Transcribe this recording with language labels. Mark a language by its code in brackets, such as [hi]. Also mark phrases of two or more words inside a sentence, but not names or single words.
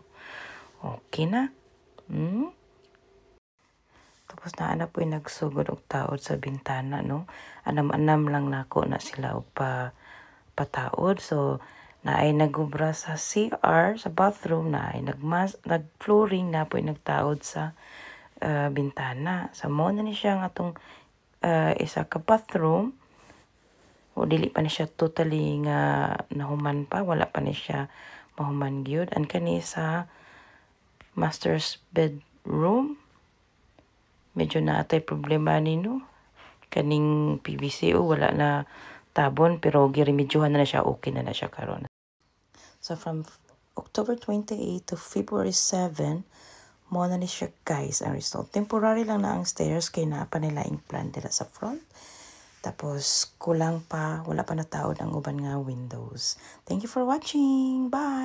[ceb] Okay na. Tapos [tl] na po yung [ceb] nagsugod og taod sa bintana, no? Anam-anam lang nako na sila og pataod. So, naay nagubra sa CR, sa bathroom, naay nag-flooring [tl] na po yung [ceb] nagtaod sa bintana. So, mo na ni siya nga itong isa ka bathroom. O dili pa ni siya totally nga nahuman pa, wala pa ni siya mahuman gyud. Ang kani sa master's bedroom, medyo naatay problema ni, no? Kaning PVC wala na tabon, pero girimedyohan na siya, okay na siya karon. [en] So from October 28 to February 7, [ceb] mo na ni siya, guys, ang result. Temporary lang na ang stairs kay naa pa nila yung plan nila sa front. Tapos, kulang pa, wala pa na taod ang uban nga windows. [en] Thank you for watching. Bye!